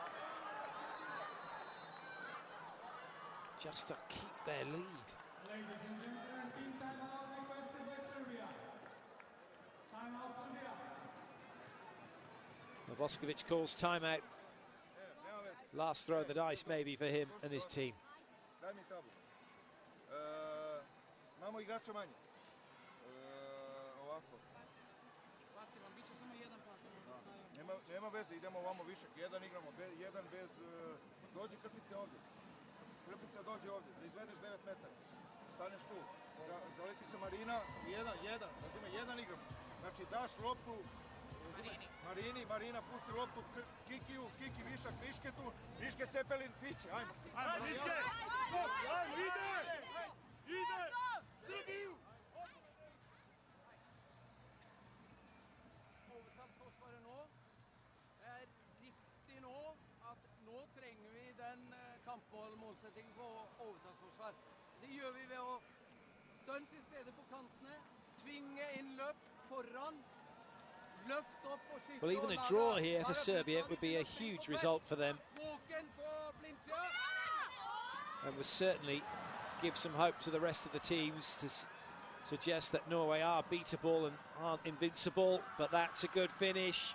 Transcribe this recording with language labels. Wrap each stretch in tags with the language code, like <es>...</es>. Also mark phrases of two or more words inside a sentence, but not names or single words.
<en>Just to keep their lead. Ladies and gentlemen, team timeout requested by Serbia. Timeout Serbia. Boskovic calls timeout. Last throw of the dice maybe for him and his team.</en> <sr>Daj mi tablu. Imamo igrača manje. Ovako. Nema veze, idemo ovamo višak. Jedan igramo, jedan bez... Dođi Krpica ovdje. Krpica dođe ovdje, da izvedeš 9 metara. Staneš tu, zaleti se Marina, jedan, razume, jedan igramo. Znači daš loptu Marina pusti loptu Kikiju, Kiki višak Višketu, Viške Cepelin, Fiće, ajmo. Ajmo, Viške! Ide! Srbiju!</sr> <no>Overtallsforsvaret nå. Det er riktig nå at nå trenger vi den kampmålsettingen på overtallsforsvar. Det gjør vi ved å dønne til stede på kantene, tvinge inn løp foran.</no> <en>Well, even a draw here for Serbia would be a huge result for them and would certainly give some hope to the rest of the teams to suggest that Norway are beatable and aren't invincible, but that's a good finish.</en>